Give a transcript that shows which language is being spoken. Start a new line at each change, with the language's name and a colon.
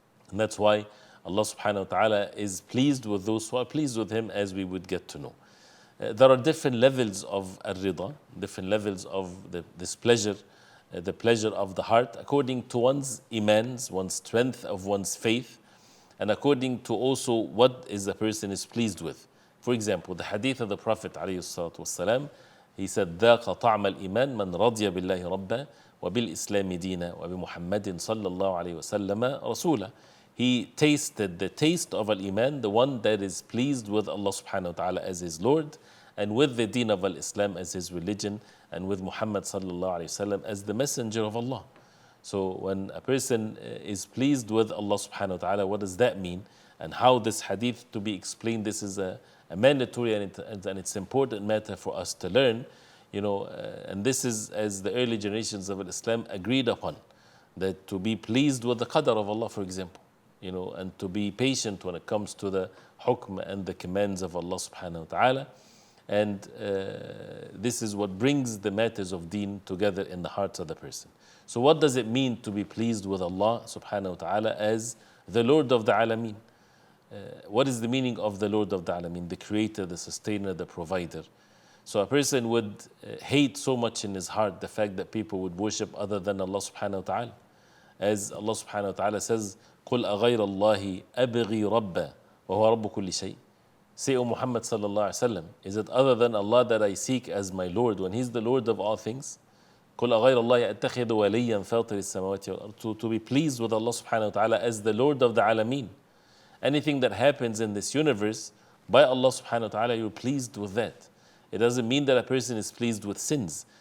English: And that's why Allah subhanahu wa ta'ala is pleased with those who are pleased with Him, as we would get to know. There are different levels of ar-rida, different levels of this pleasure, the pleasure of the heart, according to one's imans, one's strength of one's faith, and according to also what is the person is pleased with. For example, the hadith of the Prophet ﷺ, he said,
Arabic: ذَاقَ طَعْمَ الْإِيمَانِ مَنْ رَضِيَ بِاللَّهِ رَبًّا وَبِالْإِسْلَامِ دِينًا وَبِمُحَمَّدٍ صَلَّى اللَّهُ عَلَيْهِ وَسَلَّمَ رَسُولًا.
English: He tasted the taste of al-Iman, the one that is pleased with Allah subhanahu wa ta'ala as his Lord, and with the deen of al-Islam as his religion, and with Muhammad sallallahu alayhi wasallam as the messenger of Allah. So when a person is pleased with Allah subhanahu wa ta'ala, what does that mean? And how this hadith to be explained, this is a mandatory and it's important matter for us to learn, and this is as the early generations of Islam agreed upon, that to be pleased with the qadr of Allah, for example, and to be patient when it comes to the hukm and the commands of Allah subhanahu wa ta'ala. And this is what brings the matters of deen together in the hearts of the person. So what does it mean to be pleased with Allah subhanahu wa ta'ala as the Lord of the Alameen? What is the meaning of the Lord of the Alameen? The creator, the sustainer, the provider. So a person would hate so much in his heart the fact that people would worship other than Allah subhanahu wa ta'ala. As Allah subhanahu wa ta'ala says,
Arabic: قُلْ أَغَيْرَ اللَّهِ أَبْغِي رَبًّا وَهُوَ رَبُّ كُلِّ شَيْءٍ.
English: Say, O Muhammad sallallahu alayhi wa sallam, is it other than Allah that I seek as my Lord when He's the Lord of all things?
Arabic: قُلْ أَغَيْرَ اللَّهِ أَتَّخِذُ وَلِيًّا فَاطِرِ السَّمَاوَاتِ وَالْأَرْضِ.
English: To be pleased with Allah subhanahu wa ta'ala as the Lord of the Alameen. Anything that happens in this universe, by Allah subhanahu wa ta'ala, you're pleased with that. It doesn't mean that a person is pleased with sins,